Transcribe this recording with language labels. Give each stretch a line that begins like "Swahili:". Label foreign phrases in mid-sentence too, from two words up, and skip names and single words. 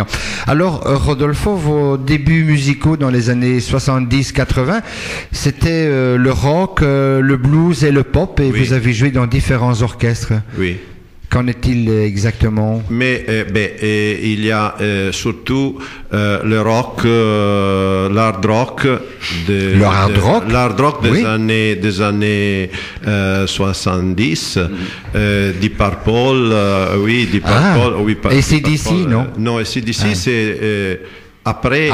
French: Alors, Rodolfo, vos débuts musicaux dans les années 70-80, c'était le rock, le blues et le pop, et vous avez joué dans différents orchestres. Oui. Qu'en est-il exactement? Mais il y a surtout le rock, l'hard rock, l'hard rock des années 70, Deep Purple, Deep Purple, oui. Et AC/DC, non? Non, AC/DC c'est après.